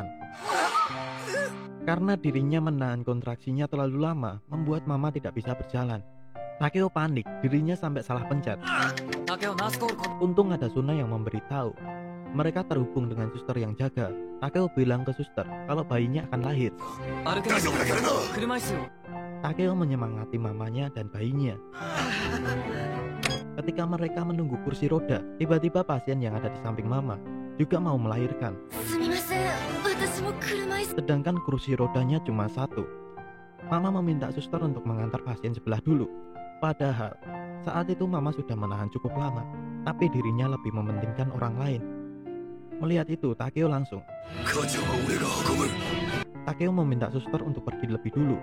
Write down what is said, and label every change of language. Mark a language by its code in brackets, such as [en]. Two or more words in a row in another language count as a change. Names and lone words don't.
[id] Karena dirinya menahan kontraksinya terlalu lama, membuat Mama tidak bisa berjalan. Takeo panik, dirinya sampai salah pencet. Untung ada Suna yang memberitahu. Mereka terhubung dengan suster yang jaga. Takeo bilang ke suster kalau bayinya akan lahir. [ja] 歩けます車椅子を [id] Takeo menyemangati mamanya dan bayinya. Ketika mereka menunggu kursi roda, tiba-tiba pasien yang ada di samping mama juga mau melahirkan. [ja] すみません、私も車椅子。 [id] Sedangkan kursi rodanya cuma satu. Mama meminta suster untuk mengantar pasien sebelah dulu. Padahal saat itu mama sudah menahan cukup lama, tapi dirinya lebih mementingkan orang lain. Melihat itu, Takeo langsung. Takeo meminta suster untuk pergi lebih dulu.